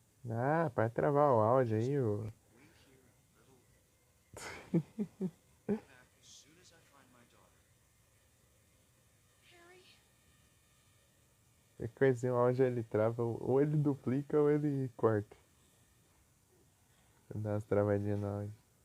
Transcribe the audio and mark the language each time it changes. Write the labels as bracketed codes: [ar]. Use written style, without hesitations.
[pt] Ah, para travar o áudio aí, ô. [en] Wait here a little longer. Be back as soon as I find my daughter. Harry? [pt] Qualquer coisinha, o áudio ele trava, ou ele duplica ou ele corta. Dá umas travadinhas no áudio.